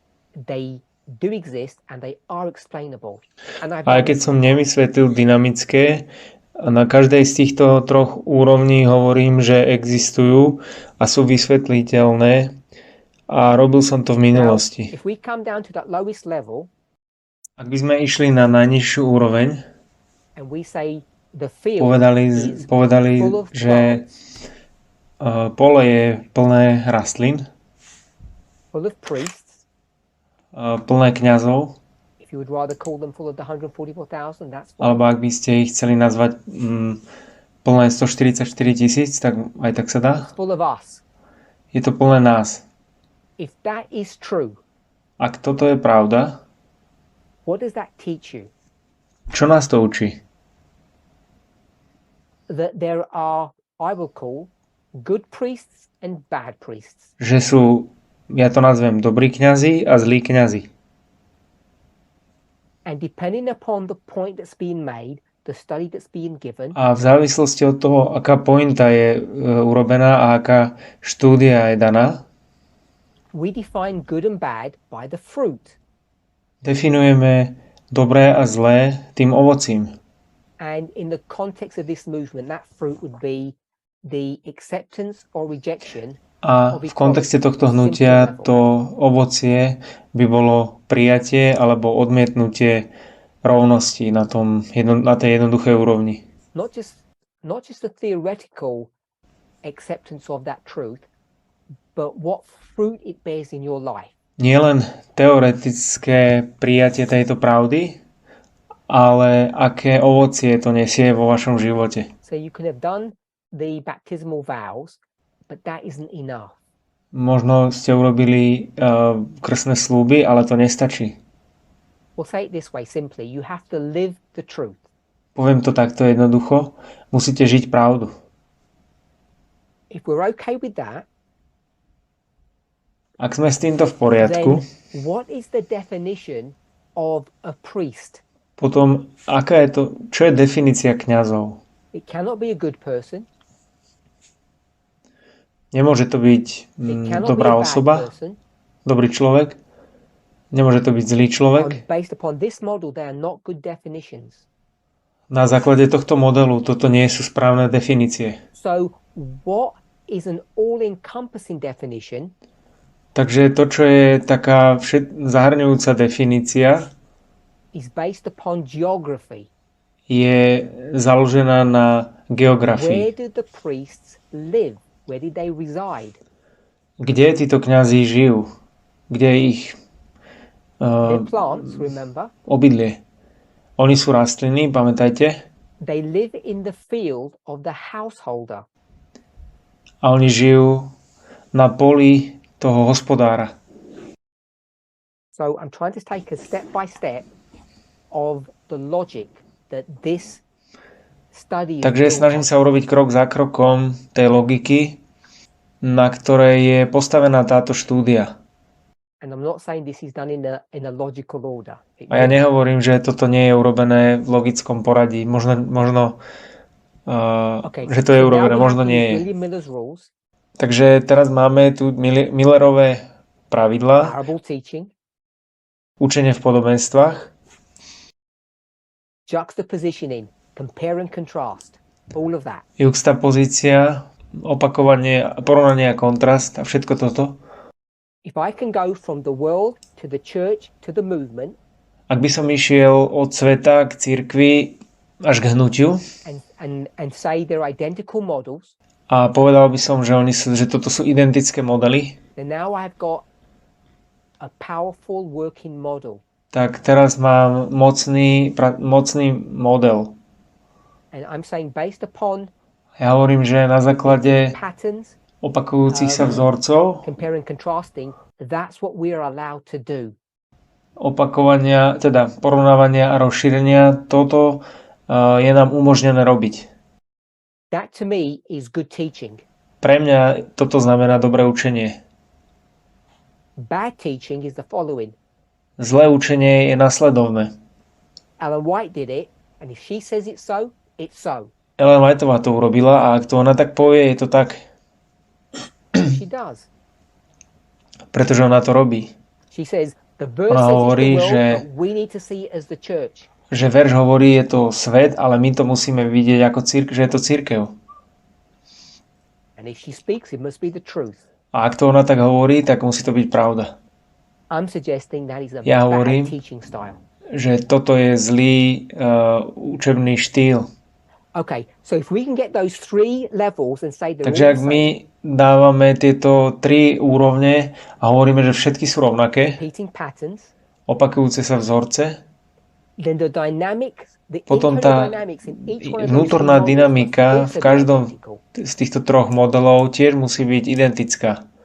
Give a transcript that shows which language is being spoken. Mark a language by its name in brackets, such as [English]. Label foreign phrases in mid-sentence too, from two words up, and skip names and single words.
[English] they do exist and they are explainable. And [Slovak] Aj keď som nevysvetlil dynamické, na každej z týchto troch úrovní hovorím, že existujú a sú vysvetliteľné a robil som to v minulosti. [English] If we come down to that lowest level, [Slovak] ak by sme išli na najnižšiu úroveň, [English] and we say the field [Slovak] povedali že pole je plné rastlín, [English] full of priests, [Slovak] plné kňazov, [English] if you would rather call them full of the 144,000, that's fine. [Slovak] alebo ak by ste ich chceli nazvať plné 144 000, tak aj tak sa dá. [English] It's full of us. [Slovak] Je to plné nás. [English] If that is true, [Slovak] Ak toto je pravda, [English] what does that teach you? [Slovak] čo nás to učí? [English] That there are, I will call, good priests and bad priests. [Slovak] Že sú, ja to nazvem, dobrí kňazi a zlí kňazi. [English] And depending upon the point that's being made, the study that's being given, [Slovak] A v závislosti od toho, aká pointa je urobená a aká štúdia je daná, [English] we define good and bad by the fruit. [Slovak] definujeme dobré a zlé tým ovocím. [English] And in the context of this movement, that fruit would be the acceptance or rejection. [Slovak] A v kontexte tohto hnutia to ovocie by bolo prijatie alebo odmietnutie rovnosti na tej jednoduchej úrovni. [English] Not just the theoretical acceptance of that truth, but what fruit it bears in your life. [Slovak] Nie len teoretické prijatie tejto pravdy, ale aké ovocie to nesie vo vašom živote. [English] So you can have done the baptismal vows, but that isn't enough. [Slovak] Možno ste urobili krstné sľuby, ale to nestačí. [English] We'll say it this way simply. You have to live the truth. [Slovak] Poviem to takto jednoducho. Musíte žiť pravdu. [English] If we're okay with that, [Slovak] Ak sme s týmto v poriadku, [English] then what is the definition of a priest? [Slovak] potom čo je definícia kňazov? [English] It cannot be a good person. [Slovak] Nemôže to byť [English] It cannot [Slovak] dobrá [English] be a bad [Slovak] osoba, [English] person. [Slovak] dobrý človek. Nemôže to byť zlý človek. [English] Based upon this model, they are not good definitions. [Slovak] Na základe tohto modelu toto nie sú správne definície. [English] So what is an all-encompassing definition? [Slovak] Takže to, čo je taká zahrňujúca definícia, [English] Is based upon geography. [Slovak] je založená na [English] Where [Slovak] geografii. [English] do the priests live? Where did they reside? [Slovak] Kde títo kňazi žijú? Kde je ich [English] They're plants, remember? [Slovak] obydlie? Oni sú rastliny, pamätajte? [English] They live in the field of the householder. [Slovak] A oni žijú na poli toho hospodára. [English] So I'm trying to take a step by step of the logic that this study is [Slovak] Takže [English] built [Slovak] snažím [English] on. [Slovak] sa urobiť krok za krokom tej logiky, na ktorej je postavená táto štúdia. [English] And I'm not saying this is done in a logical order. [Slovak] A ja nehovorím, že toto nie je urobené v logickom poradí. Možno že to je urobené, možno nie je. [English] William Miller's rules, [Slovak] Takže teraz máme tu Millerové pravidlá, [English] parable teaching, [Slovak] učenie v podobenstvách, [English] juxtapositioning, compare and contrast, all of that. [Slovak] juxtapozícia, opakovanie, porovnanie a kontrast a všetko toto. [English] If I can go from the world to the church to the movement [Slovak] Ak by som išiel od sveta k cirkvi až k hnutiu [English] and say they're identical models, [Slovak] a povedal by som, že toto sú identické modely, [English] then now I've got a powerful working model. [Slovak] tak teraz mám mocný model. [English] And I'm saying based upon [Slovak] Ja hovorím, že na základe [English] patterns, [Slovak] opakujúcich sa vzorcov, [English] compare and contrasting, that's what we are allowed to do. [Slovak] opakovania, teda porovnávania a rozšírenia, toto je nám umožnené robiť. [English] That to me is good teaching. [Slovak] Pre mňa toto znamená dobré učenie. [English] Bad teaching is the following. [Slovak] Zlé učenie je nasledovné. [English] Ellen White did it, and if she says it's so, it's so. [Slovak] Ellen Whiteová to urobila a ak to ona tak povie, je to tak. [English] She does. [Slovak] Pretože ona to robí. [English] She says The verse [Slovak] Ona [English] says it's [Slovak] hovorí, [English] the world, [Slovak] že [English] but we need to see it as the church. [Slovak] verš hovorí, je to svet, ale my to musíme vidieť ako že je to cirkev. [English] And if she speaks, it must be the truth. [Slovak] A ak to ona tak hovorí, tak musí to byť pravda. [English] I'm suggesting that is a [Slovak] Ja [English] bad [Slovak] hovorím, [English] teaching style. [Slovak] že toto je zlý učebný štýl. [English] Okay, so if we can get those three levels and say they're [Slovak] Takže [English] all [Slovak] ak [English] the [Slovak] my [English] same, [Slovak] dávame tieto tri úrovne a hovoríme, že všetky sú rovnaké, [English] repeating patterns, [Slovak] opakujúce sa vzorce, [English] then the dynamic, the [Slovak] potom [English] internal [Slovak] tá [English] dynamics in each one of those three [Slovak] vnútorná [English] models must [Slovak] dynamika v [English] also be [Slovak] každom [English] identical. [Slovak] z týchto troch modelov tiež musí byť identická.